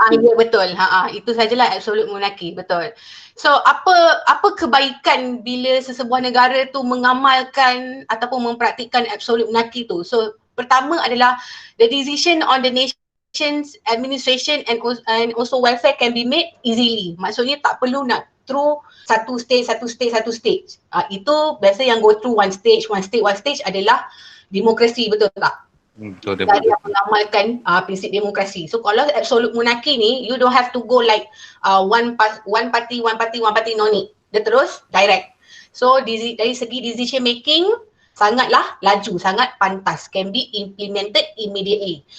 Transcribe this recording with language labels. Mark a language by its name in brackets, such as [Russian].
[Malay] Ya betul. Itu sajalah absolute monarchy, betul. So apa kebaikan bila sesebuah negara tu mengamalkan ataupun mempraktikkan absolute monarchy tu? So pertama adalah [English] the decision on the nation's administration and also welfare can be made easily. [Malay] Maksudnya tak perlu nak through satu stage. Itu biasa yang [English] go through one stage [Malay] adalah demokrasi, betul tak? Betul dia. Dari yang mengamalkan prinsip demokrasi. [English] So kalau absolute monarchy ni, you don't have to go like one party, no need. [Malay] Dia terus direct. So dari segi [English] decision making, [Malay] sangatlah laju, sangat pantas. [English] Can be implemented immediately.